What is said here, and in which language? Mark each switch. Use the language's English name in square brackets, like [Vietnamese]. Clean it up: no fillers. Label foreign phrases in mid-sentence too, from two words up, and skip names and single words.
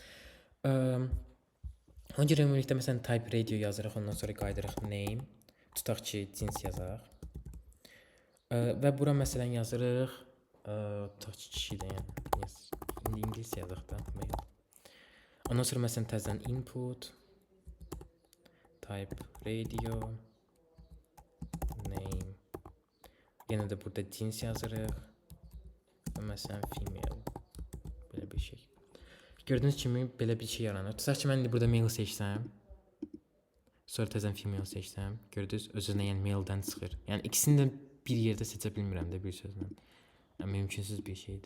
[Azerbaijani] Ona görə ümumilikdə məsələn [English] type radio [Azerbaijani] yazırıq, ondan sonra qayıdırıq name, tutaq ki, cins yazaq. Və bura məsələn yazırıq, tutaq ki, kişi də yəni, indi ingilis yazaq da, mail. Ondan sonra məsələn təzədən [English] input, type radio, name. [Azerbaijani] Yenə də burada cins yazırıq. Və məsələn female. Belə bir şey. Gördüyünüz kimi belə bir şey yaranır. Tutaq ki, mən indi burada male seçsəm, sonra təzədən female seçsəm, gördünüz, öz-özünə yəni male-dən çıxır. Yəni ikisini də bir yerdə seçə bilmirəm də bir sözlə. Yəni mümkünsüz bir şeydir.